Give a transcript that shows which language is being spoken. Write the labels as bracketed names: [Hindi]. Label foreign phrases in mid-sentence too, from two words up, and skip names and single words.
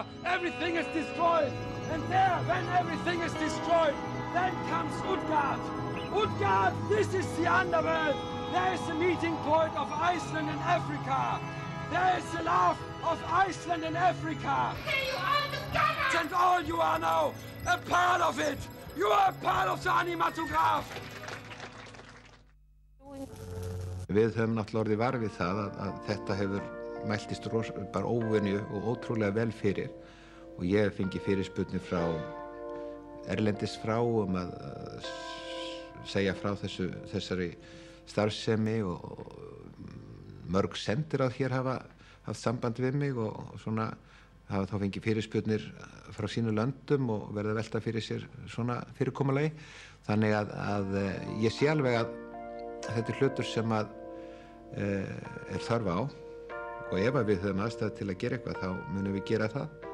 [English] Everything is destroyed. And there, when everything is destroyed, then comes Utgard. Utgard, this is the underworld. There is the meeting point of Iceland and Africa. There is the love of Iceland and Africa. And all you are now a part of it. You are a part of the animatograph. [Icelandic] Við höfum náttúrulega orðið var við það að þetta hefur mæltist bara óvenju og ótrúlega vel fyrir og ég hef fengið fyrirspurnir frá erlendis frá að segja frá þessari starfsemi og mörg sendiráð hér hafa haft samband við mig og svona hafa þá fengið fyrirspurnir frá sínu löndum og verða að velta fyrir sér svona fyrirkomulagi þannig að ég sé alveg að þetta hlutur sem að er þörf á og ef við höfum aðstæðu til að gera eitthvað þá munum við gera það.